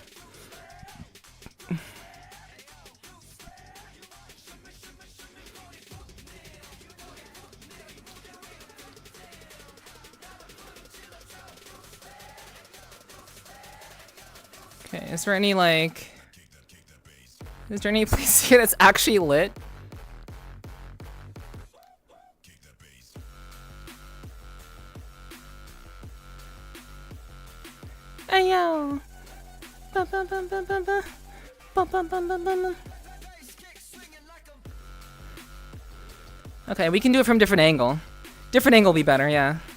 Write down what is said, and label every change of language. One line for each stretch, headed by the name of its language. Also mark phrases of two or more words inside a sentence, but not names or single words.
English: Okay, is there any, like... Is there any place here that's actually lit? Ayo! Ba ba ba ba ba ba. Ba ba ba ba ba ba. Okay, we can do it from different angle. Different angle will be better, yeah.